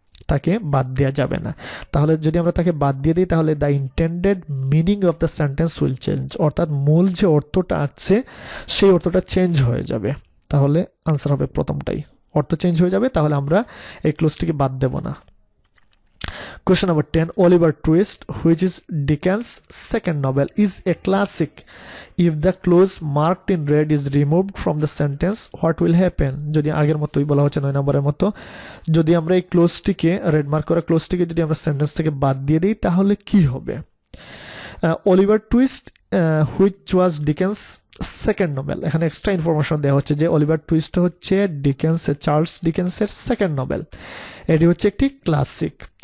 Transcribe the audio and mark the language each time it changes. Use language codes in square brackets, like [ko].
[bn] তাকে বাদ দেওয়া যাবে না। তাহলে যদি আমরা তাকে বাদ দিয়ে দিই তাহলে [en] the intended meaning of the sentence will change, [bn] অর্থাৎ মূল যে অর্থটা আছে সেই অর্থটা চেঞ্জ হয়ে যাবে। তাহলে আনসার হবে প্রথমটাই, অর্থ চেঞ্জ হয়ে যাবে, তাহলে আমরা এই ক্লোজটিকে বাদ দেব না। [en] Question number 10. Oliver Twist, which is Dickens' second novel, is a classic. If the clause marked in red is removed from the sentence, what will happen? [bn] যদি আগের মতোই বলা হচ্ছে 9 নম্বরের মতো, যদি আমরা এই ক্লোজটিকে রেড মার্ক করা ক্লোজটিকে যদি আমরা সেন্টেন্স থেকে বাদ দিয়ে দিই তাহলে কি হবে? Oliver twist [en] which was Dickens' second novel, [bn] এখানে এক্সট্রা ইনফরমেশন দেওয়া হচ্ছে যে অলিভার টুইস্ট হচ্ছে চার্লস ডিকেন্সের সেকেন্ড নোবেল, এটি হচ্ছে একটি ক্লাসিক।